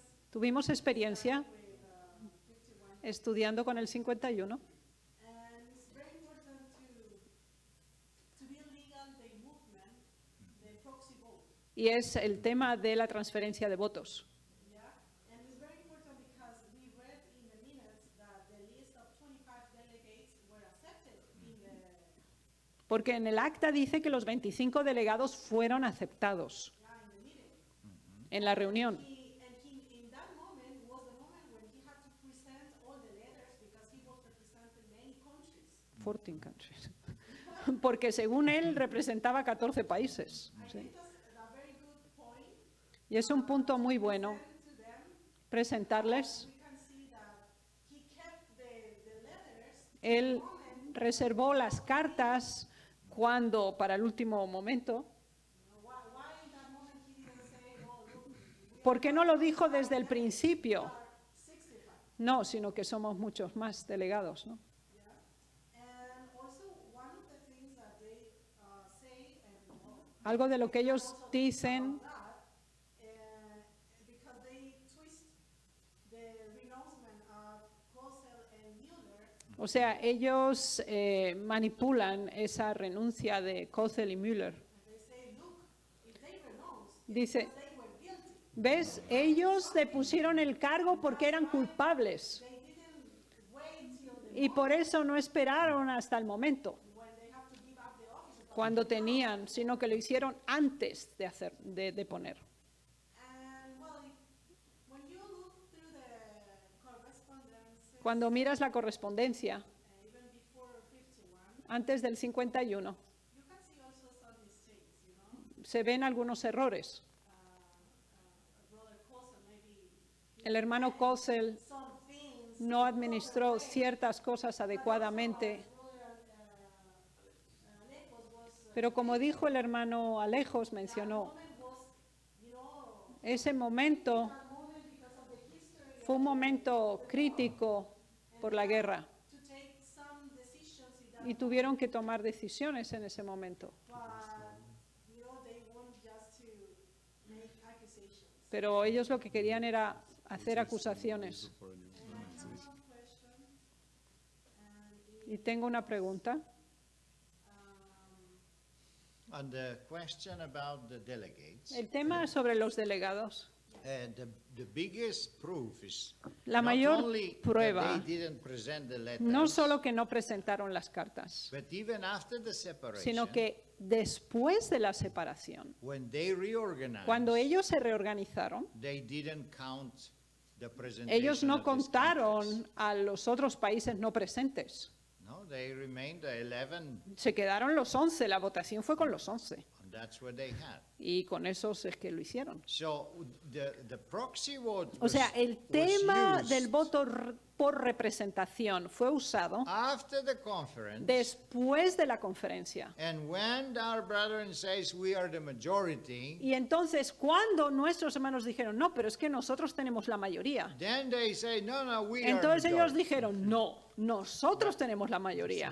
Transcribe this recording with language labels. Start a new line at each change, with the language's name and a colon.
Spanish: Tuvimos experiencia estudiando con el 51
English: And it's very important to be legal. They
Spanish: y es el tema de la transferencia de votos.
English: Yeah, and it's very important because we read in the minutes that the list of 25 delegates were accepted in the,
Spanish: Porque en el acta dice que los 25 delegados fueron aceptados
English: in the meeting.
Spanish: en la reunión.
English: In that moment was the moment when he had to present all the letters because he was representing many countries. 14 countries.
Spanish: Porque según él representaba 14 países.
English: I
Spanish: Sí.
English: think that's a very good point.
Spanish: Y es un punto muy bueno
English: To them,
Spanish: presentarles.
English: we can see that he kept the letters
Spanish: Él reservó las cartas cuando, para el último momento.
English: why in that moment he didn't say, oh, look,
Spanish: ¿Por qué no lo dijo desde el principio?
English: 65.
Spanish: No, sino que somos muchos más delegados, ¿no?
English: And also one of the things that they say, and
Spanish: Algo de lo que ellos dicen,
English: because they twist the renouncement of Kossel and Mueller,
Spanish: o sea, ellos manipulan esa renuncia de Kozel y Müller.
English: they say, look, if they renounce,
Spanish: Dice,
English: they were guilty.
Spanish: ¿ves? Ellos depusieron el cargo porque eran culpables
English: They didn't wait till
Spanish: y por eso no esperaron hasta el momento
English: when they have to give up the office.
Spanish: cuando tenían, sino que lo hicieron antes de poner.
English: And well, when you look through the correspondence,
Spanish: Cuando miras la correspondencia,
English: even before 51,
Spanish: antes del 51,
English: you can see also some mistakes, you know.
Spanish: se ven algunos errores.
English: Brother Kossel maybe
Spanish: El hermano Kozel
English: some things.
Spanish: no administró ciertas cosas adecuadamente, pero como dijo el hermano Alejos, mencionó, ese momento fue un momento crítico por la guerra
English: To take some decisions in that,
Spanish: y tuvieron que tomar decisiones en ese momento.
English: but you know they want just to make accusations.
Spanish: Pero ellos lo que querían era hacer acusaciones. Y tengo una pregunta.
English: On the question about the delegates,
Spanish: El tema sobre los delegados.
English: the biggest proof is
Spanish: La
English: not
Spanish: mayor
English: only
Spanish: prueba,
English: that they didn't present the letters,
Spanish: no solo que no presentaron las cartas,
English: but even after the separation,
Spanish: sino que después de la separación,
English: when they reorganized,
Spanish: cuando ellos se reorganizaron,
English: they didn't count the presentation
Spanish: ellos no
English: of these countries.
Spanish: contaron a los otros países no presentes.
English: No, they remained 11,
Spanish: Se quedaron los 11, la votación fue con los 11.
English: and that's what they had.
Spanish: Y con esos es que lo hicieron.
English: So the proxy vote
Spanish: O sea, el
English: was
Spanish: tema
English: used
Spanish: del voto por representación fue usado
English: after the conference,
Spanish: después de la conferencia.
English: and when our brethren says we are the majority,
Spanish: Y entonces, cuando nuestros hermanos dijeron, no, pero es que nosotros tenemos la mayoría.
English: then they say, no, we
Spanish: Entonces
English: are
Spanish: ellos
English: majority.
Spanish: dijeron, no, nosotros tenemos la mayoría.